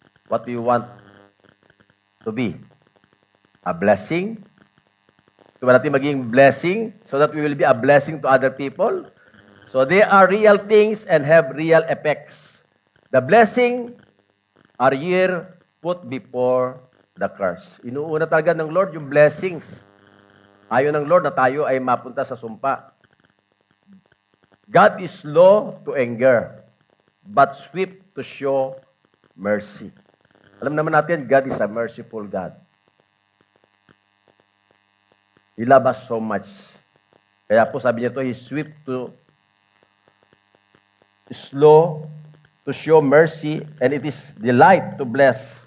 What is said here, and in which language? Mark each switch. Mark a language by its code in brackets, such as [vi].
[en] What do you want to be? A blessing? So, [tl] natin maging [en] blessing so that we will be a blessing to other people. So, they are real things and have real effects. The blessing are here put before the curse. [tl] Inuuna talaga ng Lord yung blessings. Ayaw ng Lord na tayo ay mapunta sa sumpa. [en] God is slow to anger, but swift to show mercy. [tl] Alam naman natin, [en] God is a merciful God. He loves us so much. [tl] Kaya po sabi niya to, [en] He's slow to show mercy, and it is delight to bless.